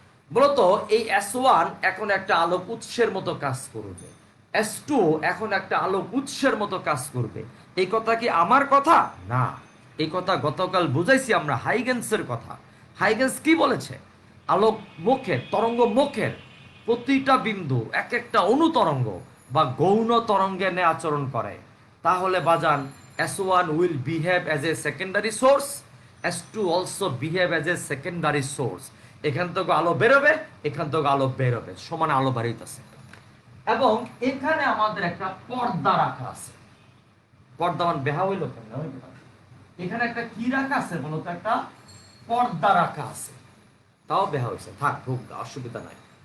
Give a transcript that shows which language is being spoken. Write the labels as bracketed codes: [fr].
[bn] বলতো এই S1 এখন একটা আলোক উৎসের মতো কাজ করবে, S2 এখন একটা আলোক উৎসের মতো কাজ করবে। এই কথা কি আমার কথা না, এই কথা গতকাল বুঝাইছি আমরা, হাইগেন্সের কথা। হাইগেন্স কি বলেছে? আলোক মুখের, তরঙ্গ মুখের প্রতিটা বিন্দু এক একটা অনুতরঙ্গ বা গৌণ তরঙ্গে নে আচরণ করে। তাহলে বাজান, [en] S1 will behave as a secondary source, S2 also behave as a secondary source। [bn] এখান থেকে আলো বেরোবে, এখান থেকে আলো বেরোবে, সমানে আলো বাড়িতেছে। এবং এখানে আমাদের একটা পর্দা রাখা আছে। পর্দা মানে বেহা হইল কেন? এখানে একটা কি রাখা আছে বলতো? একটা পর্দা রাখা আছে। তাও বেহা হয়েছে, থাক, ঢুক, অসুবিধা নাই।